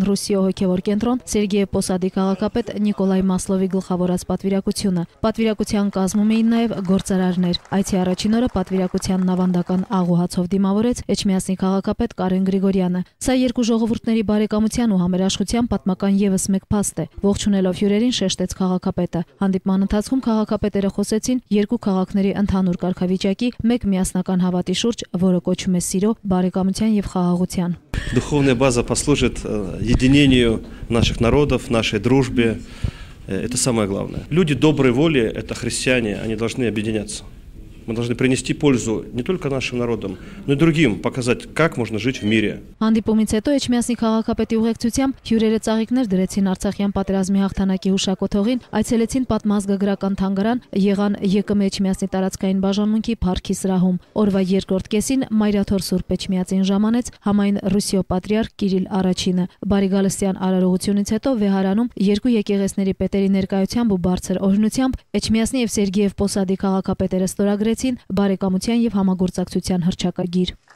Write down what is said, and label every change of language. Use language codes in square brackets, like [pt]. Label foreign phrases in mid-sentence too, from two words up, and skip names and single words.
[hy] Ռուսիո հոգևոր կենտրոն Սերգեյ Պոսադի քաղաքապետ Նիկոլայ Մասլովի գլխավորած պատվիրակությունը։ Պատվիրակության կազմում էին նաև գործարարներ։ Այցի առաջին օրը պատվիրակության նավանդական աղուհացով դիմավորեց Էջմիածնի քաղաքապետ Կարեն Գրիգորյանը։ Սա երկու ժողովուրդների բարեկամության ու համերաշխության պատմական եւս մեկ փաստ է։ Ողջունելով հյուրերին շեշտեց քաղաքապետը։ Հանդիպման ընթացքում քաղաքապետերը խոսեցին երկու քաղաքների ընդհանուր կարգավիճակի մեկ միասնական հավատի շուրջ, որը կոչվում է սիրո, բարեկամության եւ խաղաղության։ [ru] Духовная база послужит единению наших народов, нашей дружбе. Это самое главное. Люди доброй воли, это христиане, они должны объединяться. Мы должны принести пользу не только нашим народам, но и другим, показать, как можно жить в мире. [hy] Հանդիպումից հետո Էջմիածնի քաղաքապետի ուղեկցությամբ հյուրերը ծաղիկներ դրեցին Արցախյան պատերազմի հաղթանակի հուշակոթողին, այցելեցին պատմազգագրական թանգարան, եղան ԵԿՄ Էջմիածնի տարածքային բաժանմունքի Փարքի սրահում։ Օրվա երկրորդ կեսին Մայրաթոր Սուրբ Էջմիածին ժամանեց համայն Ռուսիո պատրիարք Կիրիլ Առաջինը։ Բարիգալստյան արարողությունից հետո վեհարանում երկու եկեղեցների պետերի ներկայությամբ ու բարձր օրհնությամբ Էջմիածնի եւ Սերգեյ Պոսադի քաղաքապետերը ստորագրեցին բարեկամության եւ համագործակցության հռչակագիր։